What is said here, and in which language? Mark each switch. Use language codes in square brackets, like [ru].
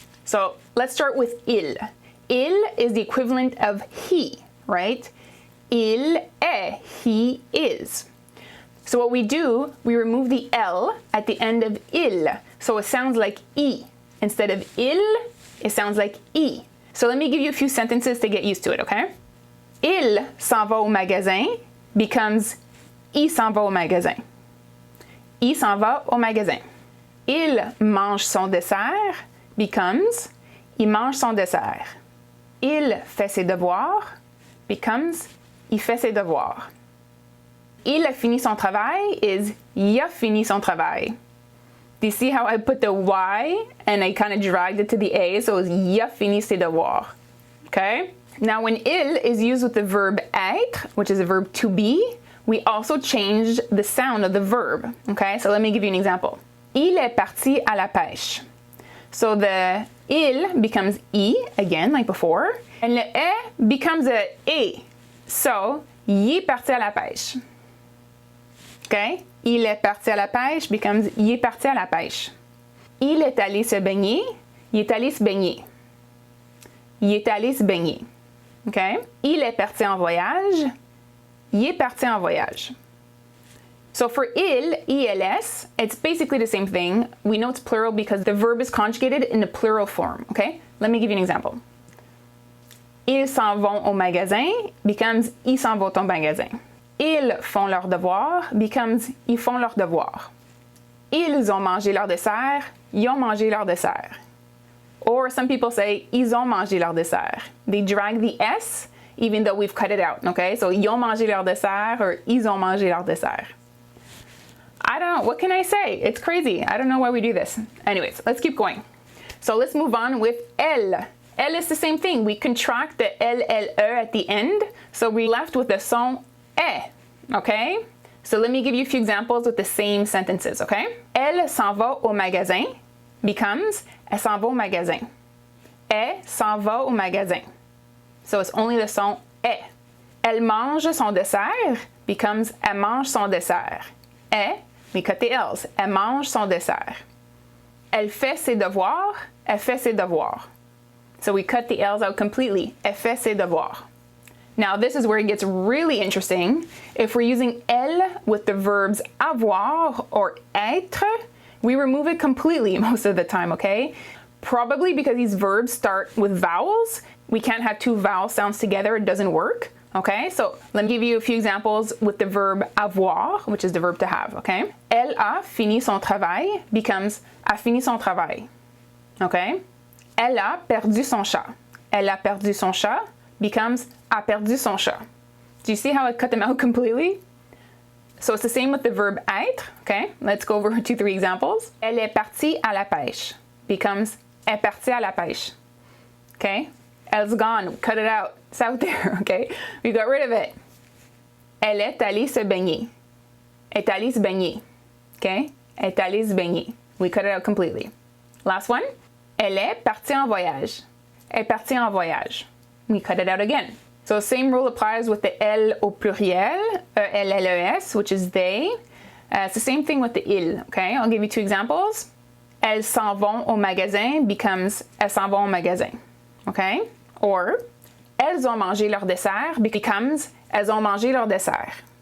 [en] So let's start with il. Il is the equivalent of he, right? Il est, he is. So what we do, we remove the L at the end of il. So it sounds like I. Instead of il, it sounds like I. So let me give you a few sentences to get used to it, okay? [fr] Il s'en va au magasin [en] becomes [fr] il s'en va au magasin. Il s'en va au magasin. Il mange son dessert [en] becomes [fr] il mange son dessert. Il fait ses devoirs [en] becomes [fr] il fait ses devoirs. Il a fini son travail [en] is [fr] il a fini son travail. [en] Do you see how I put the Y and I kind of dragged it to the A, so it's il a fini ses devoirs. Okay? Now when il is used with the verb etre, which is a verb to be, we also changed the sound of the verb. Okay? So let me give you an example. [fr] Il est parti à la pêche. [en] So the il becomes I, again, like before, and le est becomes a E. [fr] So, il est parti à la pêche. Okay? Il est parti à la pêche [en] becomes [fr] il est parti à la pêche. Il est allé se baigner, il est allé se baigner. Il est allé se baigner. Okay? Il est parti en voyage, il est parti en voyage. [en] So for il, ils, it's basically the same thing. We know it's plural because the verb is conjugated in the plural form, okay? Let me give you an example. [fr] Ils s'en vont au magasin [en] becomes [fr] ils s'en vont au magasin. Ils font leurs devoirs [en] becomes [fr] ils font leurs devoirs. Ils ont mangé leur dessert, ils ont mangé leur dessert. [en] Or some people say [fr] ils ont mangé leur dessert. [en] They drag the S even though we've cut it out, okay? [fr] So ils ont mangé leur dessert or ils ont mangé leur dessert. [en] I don't know, what can I say? It's crazy. I don't know why we do this. Anyways, let's keep going. So let's move on with elle. Elle is the same thing. We contract the elle, at the end. So we left with the son est, okay? So let me give you a few examples with the same sentences, okay? [fr] Elle s'en va au magasin [en] becomes [fr] elle s'en va au magasin. Elle s'en va au magasin. [en] So it's only the [fr] son est. Elle mange son dessert [en] becomes [fr] elle mange son dessert. Elle, [en] we cut the L's. [fr] Elle mange son dessert. Elle fait ses devoirs. Elle fait ses devoirs. [en] So we cut the L's out completely. [fr] Elle fait ses devoirs. [en] Now this is where it gets really interesting. If we're using elle with the verbs avoir or etre, we remove it completely most of the time, okay? Probably because these verbs start with vowels. We can't have two vowel sounds together. It doesn't work. Okay, so let me give you a few examples with the verb avoir, which is the verb to have, okay? [fr] Elle a fini son travail [en] becomes [fr] a fini son travail, okay? Elle a perdu son chat. Elle a perdu son chat [en] becomes [fr] a perdu son chat. [en] Do you see how I cut them out completely? So it's the same with the verb être, okay? Let's go over 2-3 examples. [fr] Elle est partie à la pêche [en] becomes [fr] est partie à la pêche, okay? [en] Elle's gone, cut it out, it's out there, okay? We got rid of it. [fr] Elle est allée se baigner. Est allée se baigner, okay? Est allée se baigner. [en] We cut it out completely. Last one. [fr] Elle est partie en voyage. Est partie en voyage. [en] We cut it out again. So same rule applies with the elle au pluriel, E-L-L-E-S, which is they. It's the same thing with the il, okay? I'll give you 2 examples. [fr] Elles s'en vont au magasin [en] becomes [fr] elles s'en vont au magasin, okay? Or, elles ont mangé leur dessert [en] becomes [fr] elles ont mangé leur dessert.